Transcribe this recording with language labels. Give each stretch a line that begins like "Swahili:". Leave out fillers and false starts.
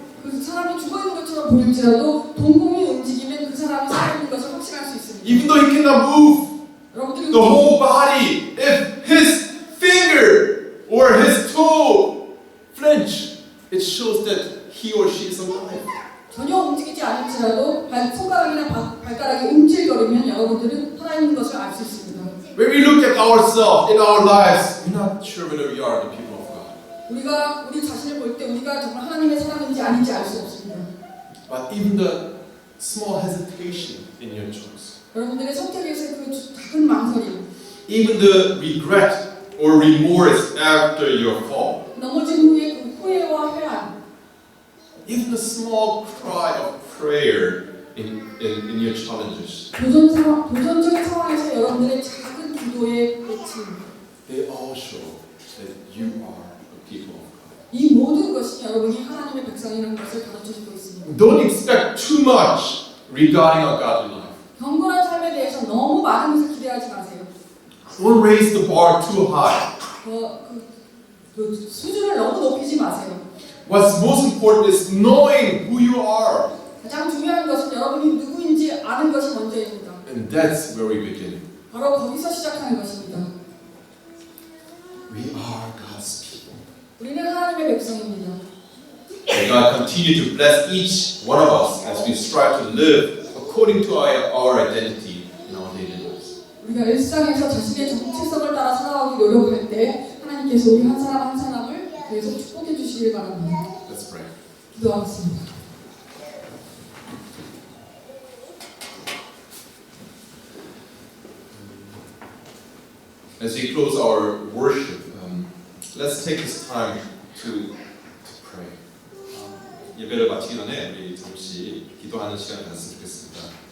Korean: 그 사람이 죽어 있는 것처럼 보일지라도 동공이 움직이면 그 사람이 살아있는 것을 확신할 수 있습니다.
English: Even though he cannot move
Korean: 여러분들이
English: the whole body, if his finger or his toe flinch, it shows that he or she is alive.
Korean: 전혀 움직이지 않을지라도 손가락이나 발가락이 움찔거리면 여러분들은 살아있는 것을 알 수 있습니다.
English: When we look at ourselves in our lives, we're not sure whether we are the people of God.
Korean: 우리 자신을 볼 때 우리가 정말 하나님의 사람인지 아닌지 알 수 없습니다.
English: But even the small hesitation in your choice,
Korean: 여러분들의 선택에서 그 작은 망설임,
English: even the regret or remorse after your fall,
Korean: 넘어진 후에 그 후회와 회한,
English: even the small cry of prayer in your challenges,
Korean: 도전적인 상황에서 여러분들의 작은 기도의 외침,
English: they all show that you are a people of God.
Korean: 이 모든 것이 여러분이 하나님의 백성이라는 것을 가르쳐주고 있습니다.
English: Don't expect too much regarding a godly life.
Korean: 경건한 삶에 대해서 너무 많은 것을 기대하지 마세요.
English: Don't raise the bar too high.
Korean: 그 수준을 너무 높이지 마세요.
English: What's most important is knowing who you are.
Korean: 가장 중요한 것은 여러분이 누구인지 아는 것이 먼저입니다.
English: And that's where we begin.
Korean: 바로 거기서 시작하는 것입니다.
English: We are God's people.
Korean: 우리는 하나님의 백성입니다.
English: May God continue to bless each one of us as we strive to live according to our identity in our daily lives.
Korean: 우리가 일상에서 자신의 정체성을 따라 살아가기 노력할 때 하나님께서 우리 한 사람 한 사람을 계속 축복해 주시길 바랍니다.
English: Let's pray.
Korean: 기도하겠습니다.
English: As we close our worship, let's take this time to pray.
Korean: 예배를 마치기 전에 우리 잠시 기도하는 시간을 가졌으면 좋겠습니다.